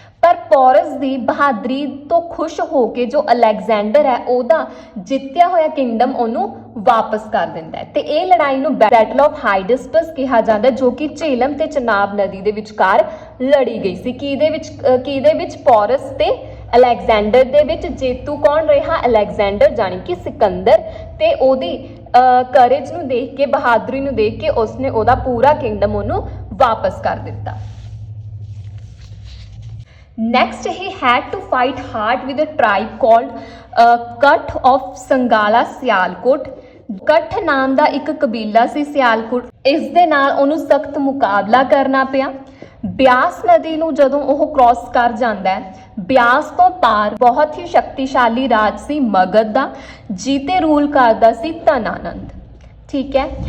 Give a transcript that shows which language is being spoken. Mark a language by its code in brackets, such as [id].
[pa] ਪਰ ਪੋਰਸ ਦੀ ਬਹਾਦਰੀ ਤੋਂ ਖੁਸ਼ ਹੋ ਕੇ ਜੋ ਅਲੈਗਜ਼ੈਂਡਰ ਹੈ ਉਹਦਾ ਜਿੱਤਿਆ ਹੋਇਆ ਕਿੰਗਡਮ ਉਹਨੂੰ ਵਾਪਸ ਕਰ ਦਿੰਦਾ ਹੈ ਤੇ ਇਹ ਲੜਾਈ ਨੂੰ ਬੈਟਲ ਆਫ ਹਾਈਡਸਪਸ ਕਿਹਾ ਜਾਂਦਾ, ਜੋ ਕਿ ਝੇਲਮ ਤੇ ਚਨਾਬ ਨਦੀ ਦੇ ਵਿਚਕਾਰ ਲੜੀ ਗਈ ਸੀ। ਕਿਹਦੇ ਵਿੱਚ? ਪੋਰਸ ਤੇ ਅਲੈਗਜ਼ੈਂਡਰ ਦੇ ਵਿੱਚ। ਜੇਤੂ ਕੌਣ ਰਿਹਾ? ਅਲੈਗਜ਼ੈਂਡਰ, ਜਾਣੀ ਕਿ ਸਿਕੰਦਰ। ਤੇ ਉਹਦੀ ਕਰੇਜ ਨੂੰ ਦੇਖ ਕੇ, ਬਹਾਦਰੀ ਨੂੰ ਦੇਖ ਕੇ ਉਸਨੇ ਉਹਦਾ ਪੂਰਾ ਕਿੰਗਡਮ ਉਹਨੂੰ ਵਾਪਸ ਕਰ ਦਿੱਤਾ। [en] Next, he had to fight hard with a tribe called Kath of Sangala Sialkot। [pa] ਕਠ ਨਾਮ ਦਾ ਇੱਕ ਕਬੀਲਾ ਸੀ ਸਿਆਲਕੋਟ, ਇਸ ਦੇ ਨਾਲ ਉਹਨੂੰ ਸਖਤ ਮੁਕਾਬਲਾ ਕਰਨਾ ਪਿਆ। ਬਿਆਸ ਨਦੀ ਨੂੰ ਜਦੋਂ ਉਹ ਕ੍ਰਾਸ ਕਰ ਜਾਂਦਾ ਹੈ, ਬਿਆਸ ਤੋਂ ਪਾਰ ਬਹੁਤ ਹੀ ਸ਼ਕਤੀਸ਼ਾਲੀ ਰਾਜ ਸੀ ਮਗਧ ਦਾ, ਜਿਹਤੇ ਰੂਲ ਕਰਦਾ ਸੀ ਧਨਾਨੰਦ, ਠੀਕ ਹੈ।